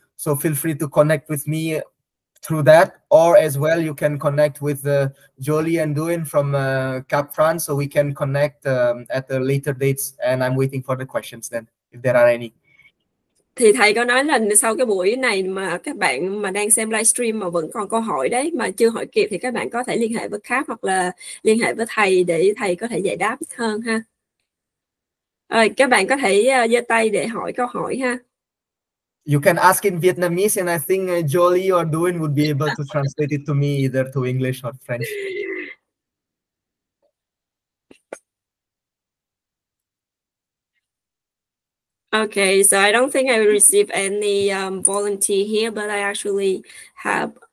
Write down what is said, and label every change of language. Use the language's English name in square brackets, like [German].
[English] So feel free to connect with me through that, or as well you can connect with Jolie and Duin from CAP France, so we can connect at the later dates, and I'm waiting for the questions then, if there are any. [Vietnamese] Thì thầy có nói là sau cái buổi này mà các bạn mà đang xem livestream mà vẫn còn câu hỏi đấy mà chưa hỏi kịp thì các bạn có thể liên hệ với CAP hoặc là liên hệ với thầy để thầy có thể giải đáp hơn ha. Rồi, các bạn có thể giơ tay để hỏi câu hỏi ha. [English] You can ask in Vietnamese, and I think Jolie or Duin would be able to translate it to me either to English or French. Okay, so I don't think I will receive any volunteer here, but I actually have